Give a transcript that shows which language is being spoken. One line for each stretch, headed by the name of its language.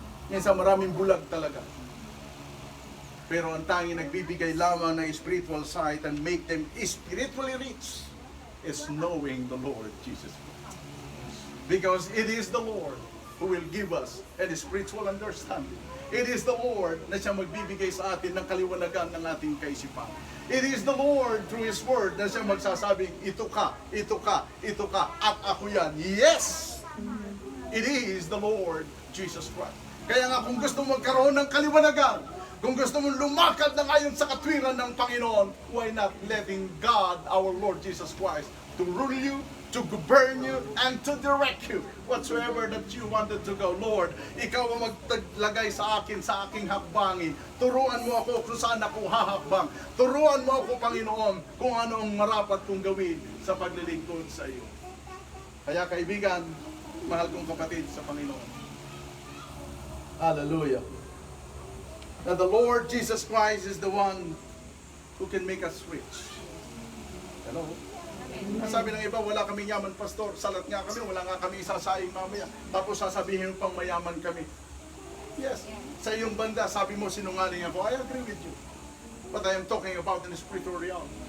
Filipino: Minsan maraming bulag talaga. Pero ang tanging nagbibigay lamang ng
English: spiritual sight and make them spiritually rich is knowing the Lord Jesus Christ. Because it is the Lord who will give us a spiritual understanding. It is the Lord
Filipino: na siya magbibigay sa atin ng kaliwanagan ng ating kaisipan.
English: It is the Lord through His Word
Filipino: na siya magsasabing, ito ka, ito ka, ito ka, at ako yan. Yes!
English: It is the Lord Jesus Christ.
Filipino: Kaya nga kung gusto mo magkaroon ng kaliwanagan, kung gusto mo lumakad na ngayon sa katwiran ng Panginoon,
English: why not letting God, our Lord Jesus Christ, to rule you, to govern you, and to direct you whatsoever that you wanted to go.
Filipino: Lord, ikaw ang magtaglagay sa akin, sa aking hakbangin. Turuan mo ako kung saan ako hahakbang. Turuan mo ako, Panginoon, kung ano ang marapat kong gawin sa paglilingkod sa iyo. Kaya kaibigan, mahal kong kapatid sa Panginoon. Hallelujah.
English: That the Lord Jesus Christ is the one who can make us rich.
Filipino: Hello? Sabi ng iba, wala kaming yaman, pastor. Salat nga kami, wala nga kami isasaing mamaya. Tapos sasabihin mo pang mayaman kami. Yes, sa iyong banda, sabi mo sinungaling ako.
English: I agree with you. But I am talking about in the spiritual realm.